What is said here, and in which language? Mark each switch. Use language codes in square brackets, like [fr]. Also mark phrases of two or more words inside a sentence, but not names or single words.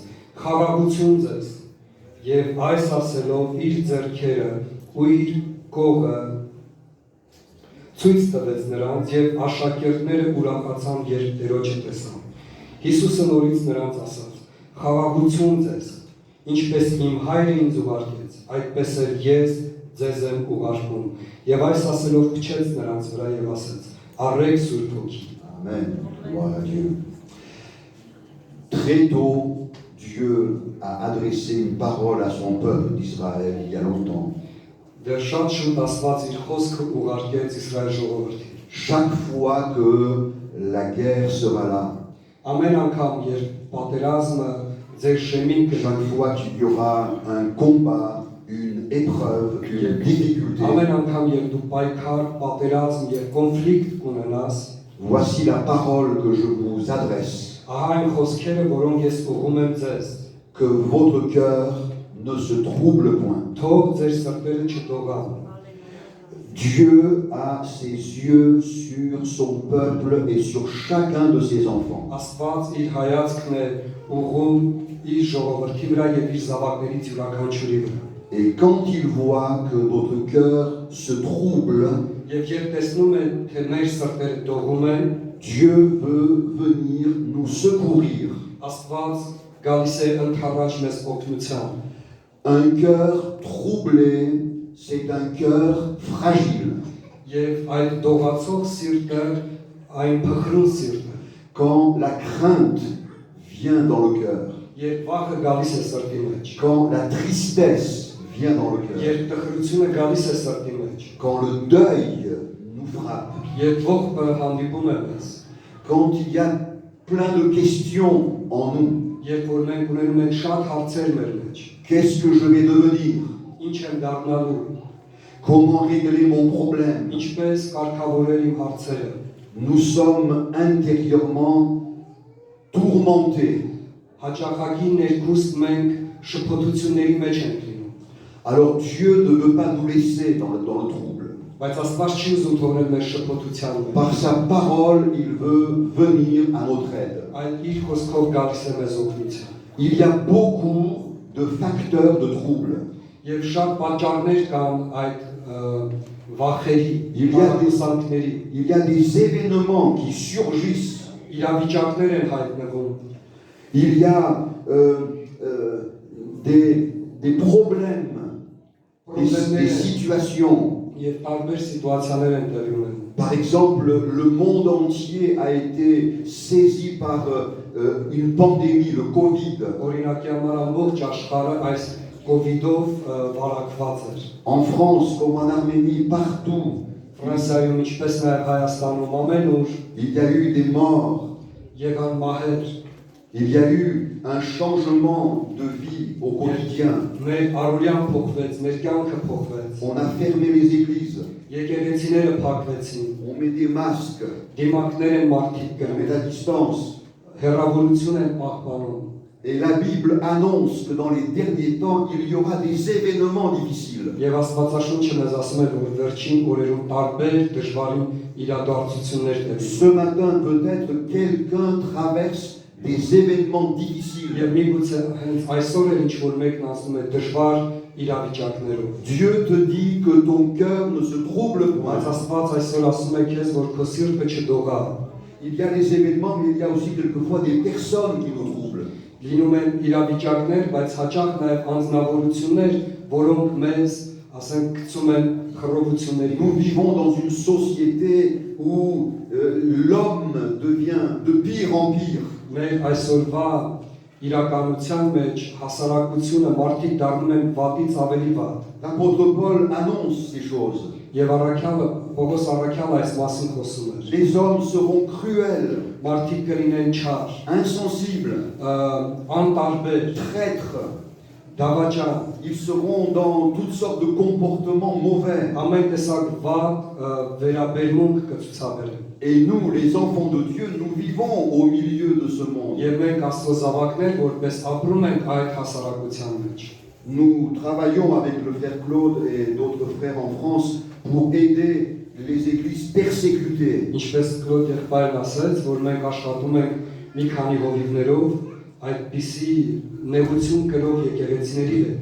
[hy] «Խաղաղություն ձեզ»։ Եվ այս ասելով իր ձեռքերը ու իր կողը ցույց տվեց նրանց եւ աշակերտները ուրախացան, երբ Տերոջը տեսան։ Հիսուսը նորից նրանց ասաց. «Խաղաղություն ձեզ, ինչպես իմ հայրը ինձ ուղարկեց, այդպես էլ ես ձեզ եմ ուղարկում»։ Եվ այս ասելով փչեց նրանց վրա եւ ասաց. «Առեք Սուրբ Հոգի»։ [fr] Amen. Gloire à Dieu. Très tôt, Dieu a adressé une parole à son peuple d'Israël il y a longtemps. [hy] Դեռ շատ շուտ Աստված իր խոսքը ուղարկեց Իսրայել ժողովրդին։ [fr] Chaque fois que la guerre sera là, [hy] Ամեն անգամ, երբ պատերազմը ձեր շեմին [fr] chaque [hy] կգնի, [fr] fois qu'il y aura un combat, une épreuve, une difficulté, [hy] ամեն անգամ, երբ դու պայքար, պատերազմ եւ կոնֆլիկտ կունենաս, [fr] voici la parole que je vous adresse. [hy] ահա այն խոսքերը, որոնք ես ուղղում եմ ձեզ, [fr] Que votre cœur ne se trouble point. [hy] թող ձեր սրտերը չդողան։ [fr] Dieu a ses yeux sur son peuple et sur chacun de ses enfants. [hy] Աստված իր հայացքն է ուղղում իր ժողովրդի վրա եւ իր զավակներից յուրաքանչյուրի վրա։ [fr] Et quand il voit que notre cœur se trouble, [hy] Եվ երբ տեսնում է, թե մեր սրտերը դողում են, [fr] Dieu veut venir nous secourir. [hy] Աստված գալիս է ընդառաջ մեզ օգնության։ [fr] Un cœur troublé, c'est un cœur fragile. [hy] Եվ այդ դողացող սիրտը այն փխրուն սիրտ է։ [fr] Quand la crainte vient dans le cœur, [hy] Երբ վախը գալիս է սրտի մեջ, [fr] quand la tristesse vient dans le cœur, [hy] երբ տխրությունը գալիս է սրտի մեջ, [fr] quand le deuil nous frappe, [hy] երբ ողբը հանդիպում է մեզ, [fr] quand il y a plein de questions en nous, [hy] երբ որ մենք ունենում ենք շատ հարցեր մեր մեջ, [fr] qu'est-ce que je vais devenir? [hy] ինչ եմ դառնալու, [fr] Comment régler mon problème? [hy] ինչպես կարգավորել իմ հարցերը, [fr] Nous sommes intérieurement tourmentés. [hy] հաճախակի ներքուստ մենք շփոթությունների մեջ ենք լինում, [fr] Alors Dieu ne veut pas nous laisser dans le trouble. [hy] բայց Աստված չի ուզում թողնել մեր շփոթության մեջ, [fr] Par sa parole, il veut venir à notre aide. [hy] այլ իր խոսքով գալիս է մեզ օգնության։ [fr] Il y a beaucoup de facteurs de trouble. [hy] Եվ շատ պատճառներ կան այդ վախերի, [fr] Il y a des événements qui surgissent. [hy] իրավիճակներ են հայտնվում, [fr] Il y a des problèmes, des situations. [hy] եւ տարբեր սիտուացիաներ են տեղի ունենում։ [fr] Par exemple, le monde entier a été saisi par une pandémie, le Covid. [hy] Օրինակի համար ամբողջ աշխարհը այս COVID-ով վարակված էր։ [fr] En France, comme en Arménie, partout, [hy] Ֆրանսիայում ինչպես նաև Հայաստանում ամենուր [fr] il y a eu des morts. [hy] եղան մահեր, [fr] Il y a eu un changement de vie au quotidien. [hy] Մեր առօրյան փոխվեց, մեր կյանքը փոխվեց։ [fr] On a fermé les églises, [hy] Եկեղեցիները փակվեցին, [fr] on met des masques, [hy] դիմակներ են մարդիկ [fr] on met [hy] գրում, [fr] la distance. [hy] հեռավորություն են պահպանում։ [fr] Et la Bible annonce que dans les derniers temps, il y aura des événements difficiles. [hy] Եվ Աստվածաշունչը մեզ ասում է, որ վերջին օրերում տարբեր դժվարին իրադարձություններ տևի։ [fr] Ce matin, peut-être quelqu'un traverse des événements difficiles. [hy] Եվ միգուցե հենց այսօր էլ ինչ-որ մեկն ասում է դժվար իրավիճակներով։ [fr] Dieu te dit que ton cœur ne se trouble [hy] Բայց [fr] point. [hy] Աստված այսօր ասում է քեզ, որ քո սիրտը չդողա։ [fr] Il y a les événements, mais il y a aussi quelquefois des personnes qui nous troublent. [hy] Լինում են իրավիճակներ, բայց hաճախ նաև անձնավորություններ, որոնք մեզ, ասենք, գցում են խռովությունների [fr] Nous [hy] մեջ։ [fr] vivons dans une société où l'homme devient de pire en pire. [hy] Մեր այսօրվա իրականության մեջ հասարակությունը մարդիկ դառնում են վատից ավելի վատ։ [fr] L'apôtre Paul annonce ces choses. [hy] Եվ առաքյալը, Պողոս առաքյալը այս մասին խոսում էր։ [fr] Les hommes seront cruels, [hy] Մարդիկ կլինեն չար, [fr] insensibles, [hy] անտարբեր, [fr] traîtres. [hy] դավաճան, [fr] Ils seront dans toutes sortes de comportements mauvais. [hy] ամեն տեսակ վատ վերաբերմունք կցուցաբերեն։ [fr] Et nous, les enfants de Dieu, nous vivons au milieu de ce monde. [hy] Եվ մենք Աստծո զավակներ, որպես ապրում ենք այդ հասարակության մեջ։ [fr] Nous travaillons avec le frère Claude et d'autres frères en France pour aider les églises persécutées. [hy] Ինչպես Կլոդ եղբայրն ասաց, որ մենք աշխատում ենք մի քանի հովիվներով այդպիսի նեղություն կրող եկեղեցիների հետ։